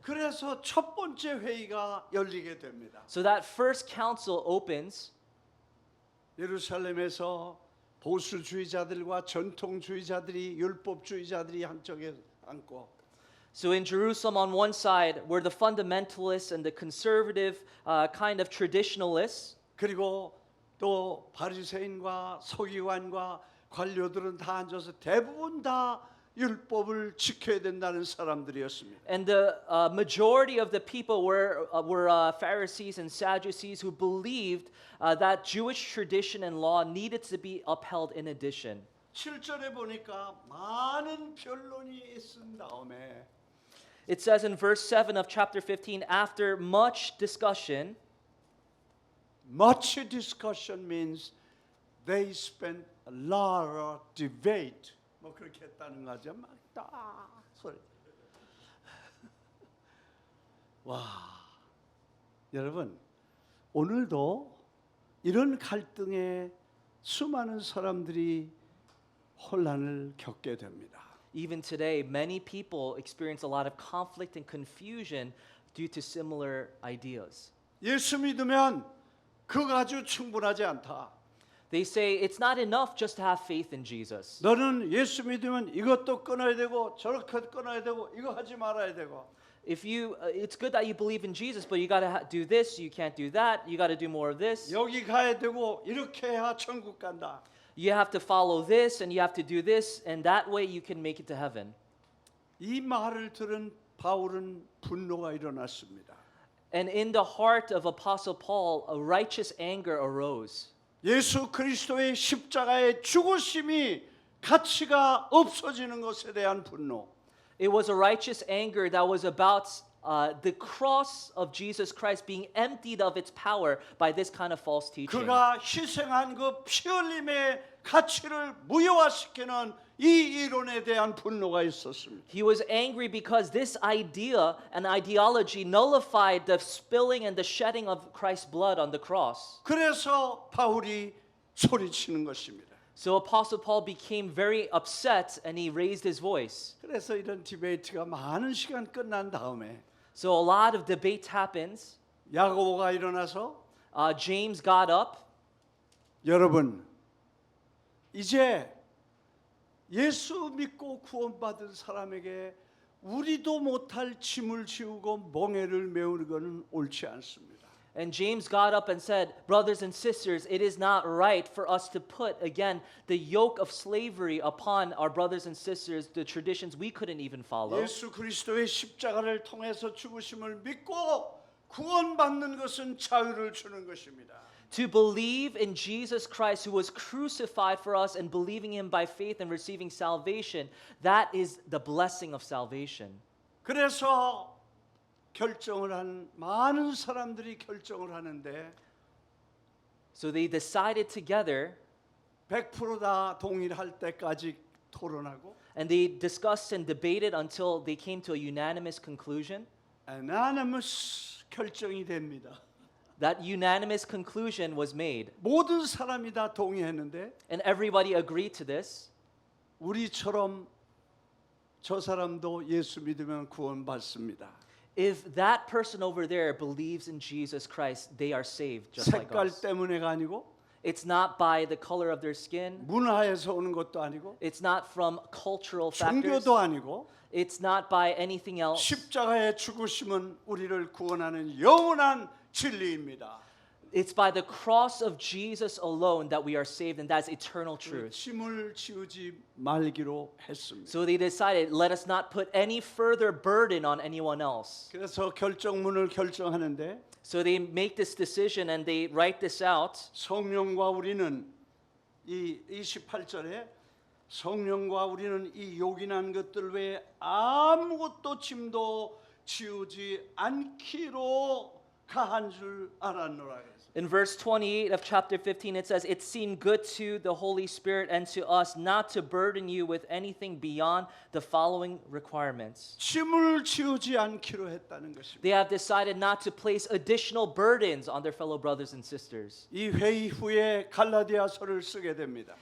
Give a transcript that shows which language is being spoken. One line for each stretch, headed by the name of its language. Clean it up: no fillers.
Korean: 그래서 첫 번째 회의가 열리게 됩니다.
English: So that first council opens.
Korean: 예루살렘에서 보수주의자들과 전통주의자들이 율법주의자들이 한쪽에 앉고
English: So in Jerusalem on one side were the fundamentalists and the conservative kind of traditionalists.
Korean: 그리고 또 바리새인과 서기관과 관료들은 다 앉아서 대부분 다 율법을 지켜야 된다는 사람들이었습니다.
English: And the majority of the people were Pharisees and Sadducees who believed that Jewish tradition and law needed to be upheld in addition.
Korean: 7절에 보니까 많은 변론이 있은 다음에
English: It says in verse 7 of chapter 15, after much discussion, much discussion means they spent a lot of debate.
Korean: 뭐 그렇게 했다는 거죠. 막다 소리. 와, 여러분 오늘도 이런 갈등에 수많은 사람들이 혼란을 겪게 됩니다.
English: even today, many people experience a lot of conflict and confusion due to similar ideas.
Korean: 예수 믿으면 그거 가지고 충분하지 않다.
English: They say it's not enough just to have faith in Jesus.
Korean: 너는 예수 믿으면 이것도 끊어야 되고 저렇게 끊어야 되고 이거 하지 말아야 되고.
English: If you, it's good that you believe in Jesus, but you got to do this, you can't do that, you got to do more of this.
Korean: 여기 가야 되고 이렇게 해야 천국 간다.
English: You have to follow this and you have to do this, and that way you can make it to heaven.
Korean: 이 말을 들은 바울은 분노가 일어났습니다.
English: And in the heart of Apostle Paul, a righteous anger arose.
Korean: 예수 그리스도의 십자가의 죽으심이 가치가 없어지는 것에 대한 분노.
English: It was a righteous anger that was about the cross of Jesus Christ being emptied of its power by this kind of false teaching.
Korean: 그가 희생한 그 피 흘림의 가치를 무효화시키는 이 이론에 대한 분노가 있었습니다.
English: He was angry because this idea and ideology nullified the spilling and the shedding of Christ's blood on the cross.
Korean: 그래서 바울이 소리치는 것입니다.
English: So Apostle Paul became very upset and he raised his voice.
Korean: 그래서 이런 디베이트가 많은 시간 끝난 다음에
English: So a lot of debate happens.
Korean: 야고보가 일어나서
English: James got up.
Korean: 여러분 이제 예수 믿고 구원받은 사람에게 우리도 못할 짐을 지우고 멍에를 메우는 것은 옳지 않습니다.
English: And James got up and said, brothers and sisters, it is not right for us to put again the yoke of slavery upon our brothers and sisters, the traditions we couldn't even follow.
Korean: 예수 그리스도의 십자가를 통해서 죽으심을 믿고 구원받는 것은 자유를 주는 것입니다.
English: To believe in Jesus Christ who was crucified for us and believing him by faith and receiving salvation, that is the blessing of salvation.
Korean: 그래서 결정을 한 많은 사람들이 결정을 하는데
English: So they decided together
Korean: 100%다 동일할 때까지 토론하고
English: and they discussed and debated until they came to a unanimous conclusion.
Korean: unanimous 결정이 됩니다.
English: That unanimous conclusion was made.
Korean: 모든 사람이 다 동의했는데
English: And everybody agreed to this.
Korean: 우리처럼 저 사람도 예수 믿으면 구원받습니다.
English: If that person over there believes in Jesus Christ, they are saved just like
Korean: 색깔
English: us.
Korean: 때문에가 아니고
English: It's not by the color of their skin.
Korean: 문화에서 오는 것도 아니고
English: It's not from cultural factors.
Korean: 종교도 아니고
English: It's not by anything else.
Korean: 십자가의 죽으심은 우리를 구원하는 영원한 진리입니다.
English: It's by the cross of Jesus alone that we are saved, and that's eternal 그 truth.
Korean: 짐을 지우지 말기로 했습니다.
English: So they decided, let us not put any further burden on anyone else.
Korean: 그래서 결정문을 결정하는데
English: So they make this decision and they write this out.
Korean: 성령과 우리는 이 28절에 성령과 우리는 이 요긴한 것들 외에 아무것도 짐도 지우지 않기로 가한 줄 알았노라 그랬어요.
English: In verse 28 of chapter 15, it says, it seemed good to the Holy Spirit and to us not to burden you with anything beyond the following requirements.
Korean: 짐을 지우지 않기로 했다는 것입니다.
English: They have decided not to place additional burdens on their fellow brothers and sisters.
Korean: 이 회의 후에 갈라디아서를 쓰게 됩니다.